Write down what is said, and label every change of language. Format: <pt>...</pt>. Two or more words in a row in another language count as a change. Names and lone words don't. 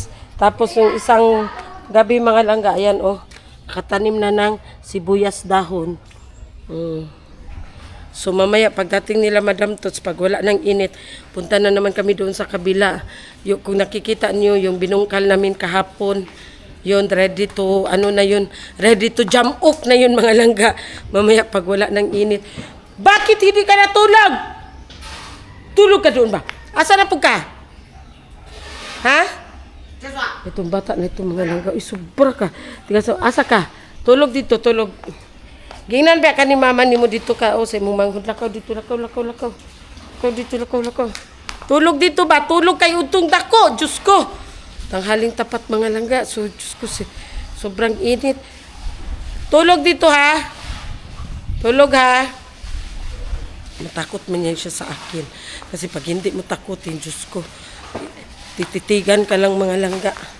<tl>Tapos yung isang gabi mga langga, ayan katanim na ng sibuyas dahon. So mamaya pagdating nila Madam Tots, pag wala ng init, punta na naman kami doon sa kabila. Kung nakikita niyo yung binungkal namin kahapon, yun</tl> <en>ready to ready to jump up</en> <tl>na yun mga langga. Mamaya pag wala ng init, bakit hindi ka natulog? Tulog ka doon ba?</tl> <ceb>Asa na po ka?</ceb> <tl>Ha? Itong bata na ito mga langga, sobra ka.</tl> <ceb>Asa ka?</ceb> <tl>Tulog dito, tulog.</tl> <ceb>Gingnan ba ka ni mama ni mo dito ka sa imong manghod, lakaw dito, lakaw. Lakaw dito, lakaw. Tulog dito ba? Tulog kay utong dako,</ceb> <tl>Diyos ko. Tanghaling tapat mga langga. So Diyos ko, sobrang init. Tulog dito ha. Tulog ha. Matakot man yan siya sa akin. Kasi pag hindi mo takutin, Diyos ko, tititigan ka lang mga langga.</tl>